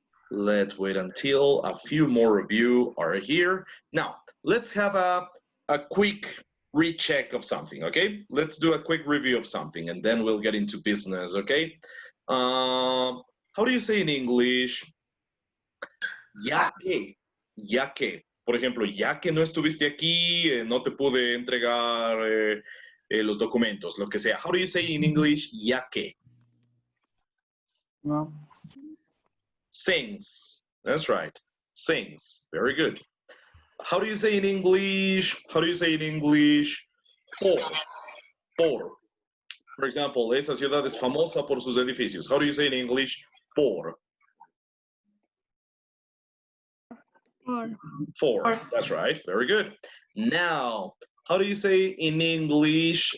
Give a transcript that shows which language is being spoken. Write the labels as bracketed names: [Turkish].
[English] Let's wait until a few more of you are here. Now, let's have a quick recheck of something, okay? Let's do a quick review of something, and then we'll get into business, okay? How do you say in English? [Spanish] Ya que. Ya que. Por ejemplo, ya que no estuviste aquí, no te pude entregar los documentos, lo que sea. [English] How do you say in English? [Spanish] Ya que. No. [English] Since. That's right. Since. Very good. How do you say in English? How do you say in English? [Spanish] Por. Por. [English] For example, [Spanish] esa ciudad es famosa por sus edificios. [English] How do you say in English? [Spanish] Por. [English] For. That's right. Very good. Now, how do you say in English?